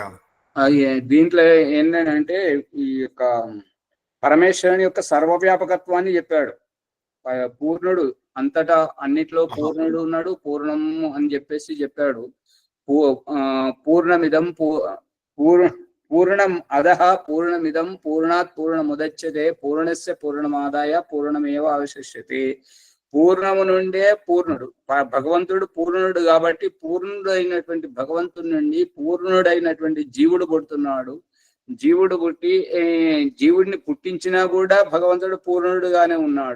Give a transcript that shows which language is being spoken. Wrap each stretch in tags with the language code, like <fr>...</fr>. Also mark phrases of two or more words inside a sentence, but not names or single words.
<te>దీంట్లో ఏంటంటే ఈ యొక్క పరమేశ్వరుని యొక్క సర్వవ్యాపకత్వాన్ని చెప్పాడు. పూర్ణుడు, అంతటా అన్నిట్లో పూర్ణుడు ఉన్నాడు, పూర్ణము అని చెప్పాడు.</te> <sa>పూర్ణమిదం పూర్ణం అధః పూర్ణమిదం పూర్ణాత్ పూర్ణముదచ్యతే పూర్ణస్య పూర్ణమాదాయ పూర్ణమేవ అవశిష్యతే.</sa> <te>పూర్ణము నుండే పూర్ణుడు, భగవంతుడు పూర్ణుడు కాబట్టి పూర్ణుడు అయినటువంటి భగవంతుడి నుండి పూర్ణుడైనటువంటి జీవుడు పుడుతున్నాడు. జీవుడు పుట్టి జీవుడిని పుట్టించినా కూడా భగవంతుడు పూర్ణుడుగానే ఉన్నాడు.</te>